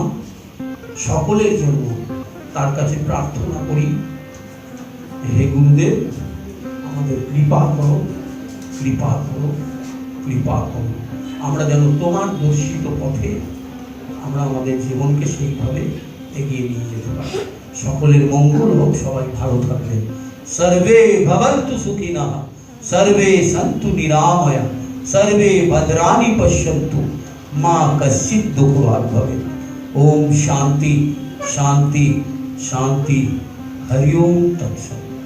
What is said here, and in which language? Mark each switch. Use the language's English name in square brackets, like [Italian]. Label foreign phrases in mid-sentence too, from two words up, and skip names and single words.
[Bangla] সকলের জন্য তার কাছে প্রার্থনা করি, হে গুরুদেব, আমাদের কৃপা করো, কৃপা করো, কৃপা করো। আমরা যেন তোমার দর্শিত পথে আমরা আমাদের জীবনকে সেইভাবে এগিয়ে নিয়ে যেতে পারি। সকলের মঙ্গল হোক, সবাই ভালো থাকবেন। [Sanskrit] সর্বে ভবন্তু সুখিনঃ, सर्वे सन्तु निरामया, सर्वे भद्राणि पश्यन्तु, मा कश्चित् दुःखभाग् भवेत्। ओम शांति शांति शांति। हरि ओम तत्सत्।